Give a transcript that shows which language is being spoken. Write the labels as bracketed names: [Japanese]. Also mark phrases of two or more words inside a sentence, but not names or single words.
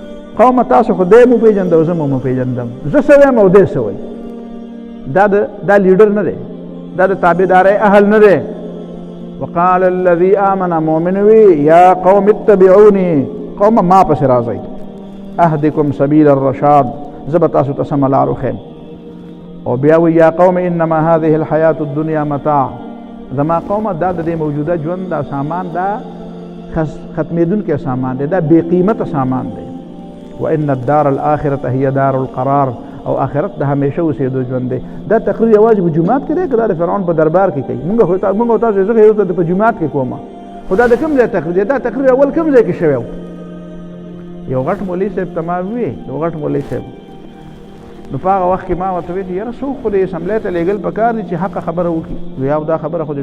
[Pashto] قوم تاسو خو دی مو پیژنده زه مو پیژندم زه څه وایم او دی څه وایي دا لیډر نه دی دا د تابعدارۍ اهل نه دی [Arabic] وقال الذي آمن [Pashto] مؤمن وي يا [Arabic] قوم اتبعوني [Pashto] قوم ما پس راځئ [Arabic] اهدكم سبيل الرشاد [Pashto] زه به تاسو ته سمه لار وښیم او بیا وی [Arabic] یا قوم انما هذه الحیاة الدنیا متاع [Pashto] زما قومه دا د دې موجوده ژوند دا سامان دا ختمېدونکی سامان دی دا بې قیمته سامان دی [Arabic] وان الدار الاخرة هي دار القرار [Pashto] او آخرت د همیشه اوسېدو ژوند دی دا تقریر یوازې په جومات کې دی که دا د فرعون په دربار کې کوي مونږ تاسو زه یو ته په جومات کې کومه خو دا د کوم ځای تقریر دی دا تقریر اول کوم ځای کې شوی و یو غټ مولوي صاحب ته ما وویې یو غټ مولوي صاحب نو په هغه وخت کې ما ورته ویل چې یاره څوک خو د اسمبلۍ ته لېږل پکار دي چې حقه خبره وکړي وی او دا خبره خو دې